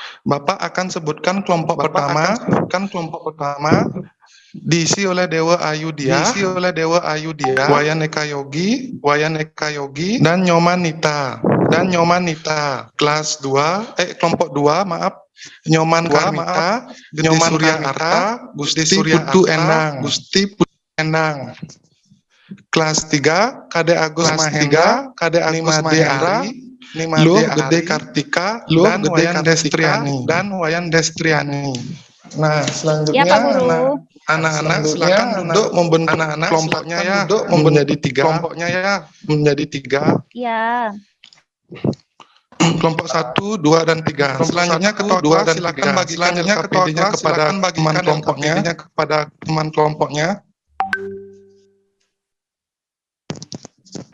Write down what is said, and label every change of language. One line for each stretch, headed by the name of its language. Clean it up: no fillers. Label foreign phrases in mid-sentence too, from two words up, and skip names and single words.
Indonesian: Bapak akan sebutkan kelompok pertama diisi oleh Dewa Ayudhya, Wayan Eka Yogi, dan Nyomanita. Kelompok 2, maaf. Nyoman Karmita, Gede Surya Arta, Gusti Putu Endang. Kelas 3, Kade Agus Mahendra, Nimade Ari, Luh Gede Kartika, dan Wayan Destriani. Nah, selanjutnya Ya, Pak Guru. anak-anak silakan duduk membentuk kelompoknya ya, menjadi 3. Iya. Kelompok 1, 2, dan 3. Selanjutnya ketua 2 silakan bagikan LKPD-nya kepada teman kelompoknya.